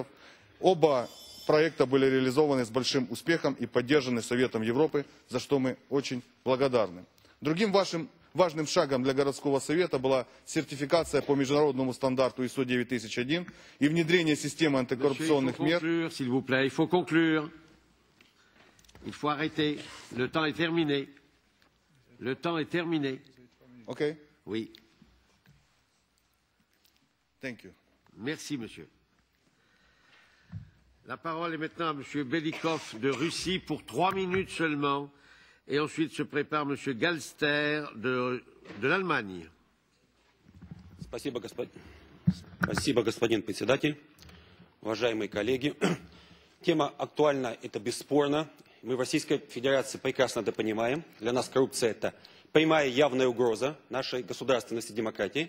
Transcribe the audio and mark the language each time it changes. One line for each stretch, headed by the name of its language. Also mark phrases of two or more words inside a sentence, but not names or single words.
Russian: Оба проекта были реализованы с большим успехом и поддержаны Советом Европы, за что мы очень благодарны. Другим важным шагом для городского совета была сертификация по международному стандарту ISO 9001 и внедрение системы антикоррупционных мер.
French: Il faut arrêter. Le temps est terminé. Le temps est terminé. Okay. Oui.
English: Thank you.
French: Merci, monsieur. La parole est maintenant à monsieur Belikov de Russie pour 3 minutes seulement. Et ensuite se prépare monsieur Galster de l'Allemagne.
Russian: Спасибо, господин председатель. Уважаемые коллеги, тема актуальна, это бесспорно. Мы в Российской Федерации прекрасно это понимаем. Для нас коррупция – это прямая явная угроза нашей государственности и демократии.